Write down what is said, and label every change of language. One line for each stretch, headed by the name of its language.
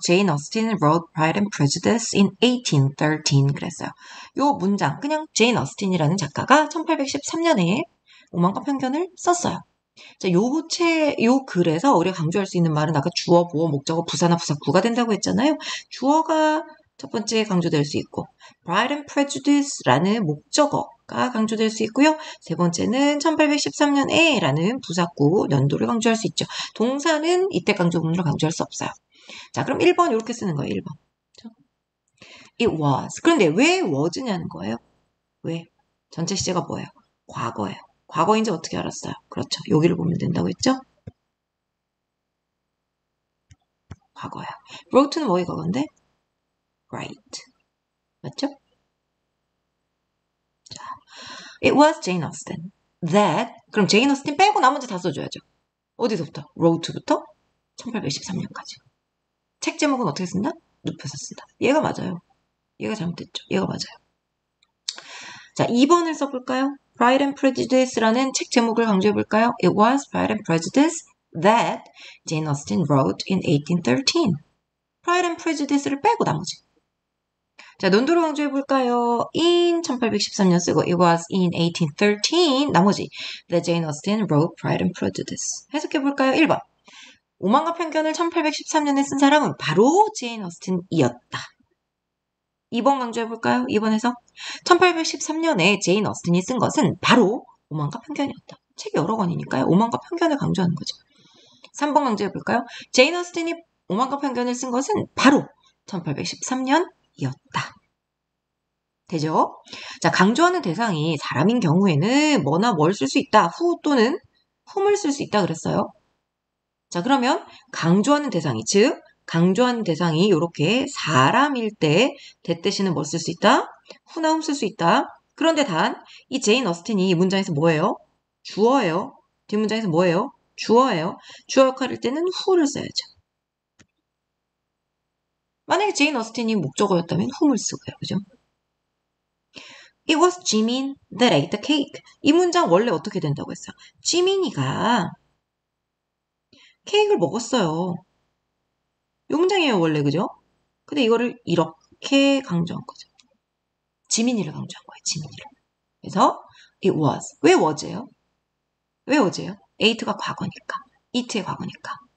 English: Jane Austen wrote Pride and Prejudice in 1813 그랬어요.
Korean: 요 문장, 그냥 Jane Austen이라는 작가가 1813년에 오만과 편견을 썼어요. 자, 요 글에서 우리가 강조할 수 있는 말은 아까 주어, 보어, 목적어, 부사나 부사구가 된다고 했잖아요. 주어가 첫 번째 강조될 수 있고 Pride and Prejudice라는 목적어가 강조될 수 있고요. 세 번째는 1813년에 라는 부사구, 연도를 강조할 수 있죠. 동사는 이때 강조문으로 강조할 수 없어요. 자, 그럼 1번 이렇게 쓰는 거예요.
English: 1번. It was.
Korean: 그런데 왜 was냐는 거예요. 왜? 전체 시제가 뭐예요? 과거예요. 과거인지 어떻게 알았어요? 그렇죠. 여기를 보면 된다고 했죠? 과거야. wrote는 뭐의 과거인데? write. 맞죠? 자, it was Jane Austen that 그럼 Jane Austen 빼고 나머지 다 써줘야죠. 어디서부터? wrote부터 1813년까지. 책 제목은 어떻게 쓴다? 눕혀서 쓴다. 얘가 맞아요. 얘가 잘못됐죠. 얘가 맞아요. 자, 2번을 써볼까요? Pride and Prejudice라는 책 제목을 강조해볼까요?
English: It was Pride and Prejudice that Jane Austen wrote in 1813.
Korean: Pride and Prejudice를 빼고 나머지. 자, 논도로 강조해볼까요?
English: in 1813년 쓰고 it was in 1813 나머지 that Jane Austen wrote Pride and Prejudice.
Korean: 해석해볼까요? 1번. 오만과 편견을 1813년에 쓴 사람은 바로 제인 어스틴이었다. 2번 강조해볼까요? 2번에서 1813년에 제인 어스틴이 쓴 것은 바로 오만과 편견이었다. 책이 여러 권이니까요. 오만과 편견을 강조하는 거죠. 3번 강조해볼까요? 제인 어스틴이 오만과 편견을 쓴 것은 바로 1813년이었다. 되죠? 자, 강조하는 대상이 사람인 경우에는 뭐나 뭘 쓸 수 있다. who 또는 whom을 쓸 수 있다 그랬어요. 자, 그러면 강조하는 대상이 즉 강조한 대상이 이렇게 사람일 때 that 대신에 뭘 쓸 수 있다? who나움 쓸 수 있다. 그런데 단 이 제인 어스틴이 이 문장에서 뭐예요? 주어예요. 뒷문장에서 뭐예요? 주어예요. 주어 역할일 때는 who를 써야죠. 만약에 제인 어스틴이 목적어였다면 whom을 쓰고요. 그죠?
English: It was Jimin that ate the cake.
Korean: 이 문장 원래 어떻게 된다고 했어요? 지민이가 케이크를 먹었어요. 이 문장이에요, 원래. 그죠? 근데 이거를 이렇게 강조한 거죠. 지민이를 강조한 거예요, 지민이를. 그래서 it was. 왜 was예요? 왜 was예요? ate가 과거니까. eat의 과거니까.